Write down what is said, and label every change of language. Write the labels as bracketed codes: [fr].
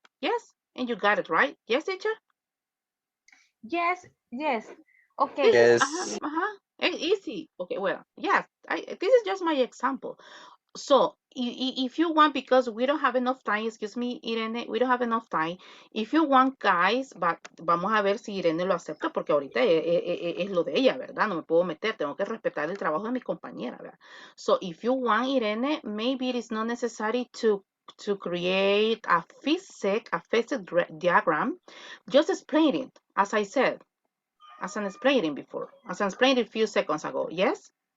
[en] Yes, and you got it right. Yes, teacher? Yes, yes. This Okay. is Yes. easy. Okay, well, yes, this is just my example. So if you want, because we don't have enough time, excuse me, Irene, we don't have enough time. If you want, guys, [es] vamos a ver si Irene lo acepta, porque ahorita es lo de ella, ¿verdad? No me puedo meter, tengo que respetar el trabajo de mi compañera, ¿verdad? [en] So if you want, Irene, maybe it is not necessary to create a physics diagram. Just explain it, as I said, as I explained before, as I explained a few seconds ago. Yes?